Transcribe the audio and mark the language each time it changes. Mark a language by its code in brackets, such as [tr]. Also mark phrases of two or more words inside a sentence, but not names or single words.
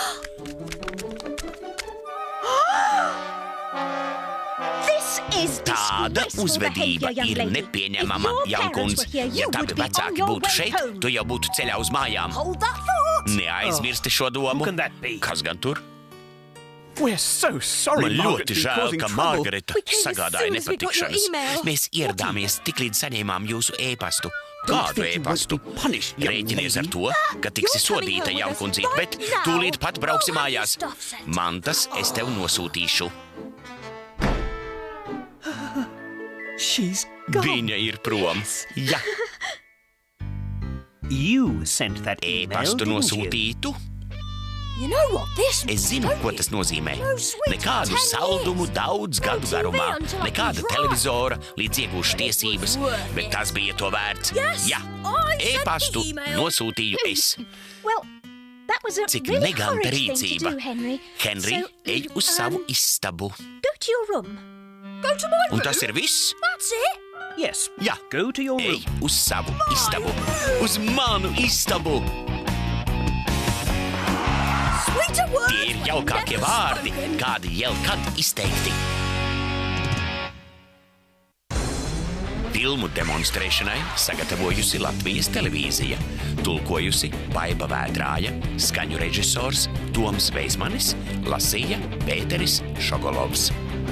[lv] Tāda uzvedība ir nepieņemama, jaunkundz. Ja tavi vecāki būtu šeit, tu jau būtu ceļā uz mājām. Neaizmirsti šo domu. Kas gan tur? [en] We're so sorry, [lv] Man [en] Margaret, [lv] ļoti [en] to be [lv] žēl, [en] causing [lv] ka [en] trouble. [lv] Margareta [en] We came as [lv] sagādāja [en] soon as we got your [lv] nepatikšanas. [en] email. [lv] Mēs ieradāmies tiklīdz saņēmām jūsu ēpastu. Kādu [en] think you won't [lv] ēpastu? [en] be punished, young [lv] Rēķinies ar [en] lady. [lv] to, ka tiksi [en] You're coming [lv] sodīta [en] home with [lv] jaunkundzīte, [en] us [lv] bet [en] right now. [lv] tūlīt pat brauksi [en] We'll have your [lv] mājās. [en] stuff sent. [lv] Mantas es tev nosūtīšu. [en] She's gone. [lv] Viņa ir prom. Ja, [en] You sent that email, [lv] ēpastu [en] didn't you? [lv] nosūtītu. [en] You know what this [lv] Es [en] means, [lv] zinu, [en] don't [lv] ko [en] you? [lv] tas nozīmē. [en] No sweet [lv] Nekādu [en] 10 [lv] saldumu [en] years. [lv] daudz [en] No [lv] gadu [en] TV [lv] garumā, [en] until I [lv] nekāda [en] can drive. [lv] televizora, līdz iegūšu tiesības, [en] worth [lv] bet [en] it. [lv] tas bija to vērts. [en] Yes, [lv] Jā, [en] I sent [lv] ēpastu [en] the email. [lv] nosūtīju es. [en] Well, that was a [lv] Cik [en] really [lv] neganta [en] horrid thing to [lv] rīcība. [en] do, Henry. [lv] Henry, [en] So, [lv] ej uz savu istabu. [en] Go to your room. Go to my [lv] Un [en] room. [lv] tas ir viss? [en] That's it. Yes. [lv] Jā, [en] Go to your [lv] ej [en] room. [lv] uz savu istabu. Uz manu istabu. [en] Sweeter words [lv] Tie ir [en] were [lv] jaukākie [en] never [lv] vārdi, [en] spoken. [lv] kādi jebkad izteikti. Filmu demonstrēšanai sagatavojusi Latvijas televīzija, tulkojusi Baiba Vētrāja, skaņu režisors Toms Veismanis, lasīja Pēteris Šogolovs.